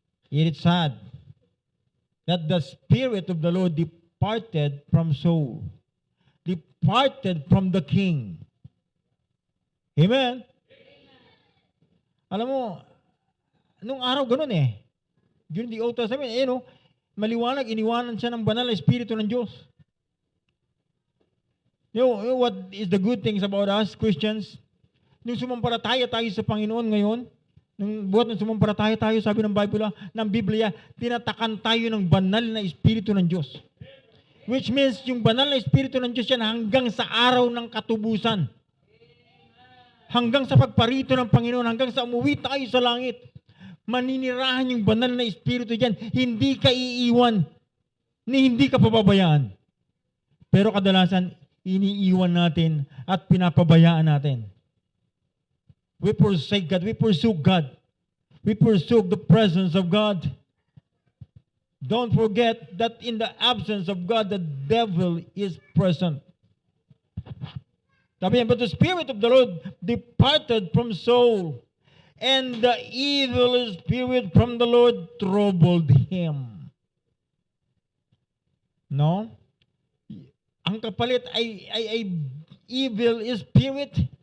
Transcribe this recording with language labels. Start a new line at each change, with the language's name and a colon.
English: It is sad that the Spirit of the Lord departed from Saul, departed from the king. Amen?
Filipino: Alam mo, nung araw ganun eh.
English: During the Old Testament,
Filipino: maliwanag, iniwanan siya ng banal na Espiritu ng Diyos.
English: You know what is the good things about us, Christians?
Filipino: Nung sumampalataya tayo sa Panginoon ngayon, nung buhat ng sumampalataya tayo, sabi ng Biblia, tinatakan tayo ng banal na Espiritu ng Diyos. Which means, yung banal na Espiritu ng Diyos yan hanggang sa araw ng katubusan. Hanggang sa pagparito ng Panginoon, hanggang sa umuwi tayo sa langit. Maninirahan yung banal na Espiritu dyan. Hindi ka iiwan, ni hindi ka pababayaan. Pero kadalasan, iniiwan natin at pinapabayaan natin.
English: We forsake God. We pursue God. We pursue the presence of God. Don't forget that in the absence of God, the devil is present.
Filipino: Sabi niya,
English: but the Spirit of the Lord departed from Saul, and the evil spirit from the Lord troubled him. No?
Filipino: Ang kapalit ay evil spirit.